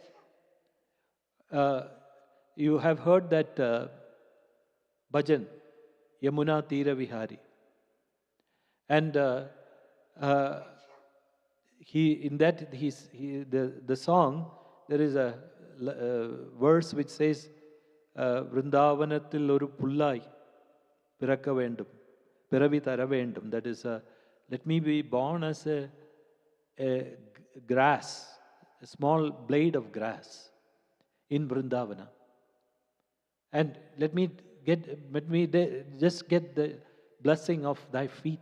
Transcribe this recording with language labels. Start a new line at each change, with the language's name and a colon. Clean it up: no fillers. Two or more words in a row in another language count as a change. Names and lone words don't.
English: You have heard that Bhajan, Yamuna Tira Vihari. And the song, there is a verse which says,
Tamil: வ்ருந்தாவனத்தில் ஒரு புல்லாய் பிறக்க வேண்டும், பிறவி தர வேண்டும்.
English: That is, let me be born as a grass, a small blade of grass in Vrindavana. And let me just get the blessing of thy feet.